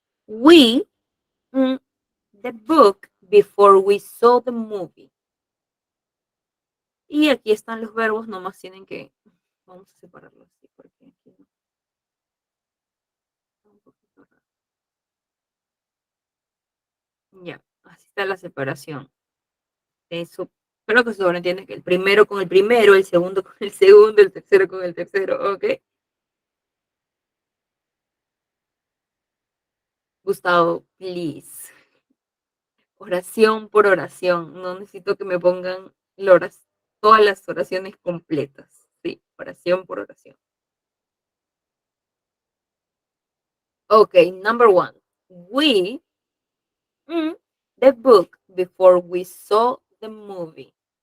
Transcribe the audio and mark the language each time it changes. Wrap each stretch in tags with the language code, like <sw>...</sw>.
<en>We, the book before we saw the movie.</en> <es>Y aquí están los verbos, nomás tienen que, vamos a separarlos así porque aquí no. Un poquito raro. Ya, así está la separación. Eso, creo que se sobreentiende que el primero con el primero, el segundo con el segundo, el tercero con el tercero, ¿ok? Gustavo,</es> <en>please.</en> <es>Oración por oración. No necesito que me pongan todas las oraciones completas. Sí, oración por oración.</es> <en>Okay, number one. We the book before we saw the movie.</en>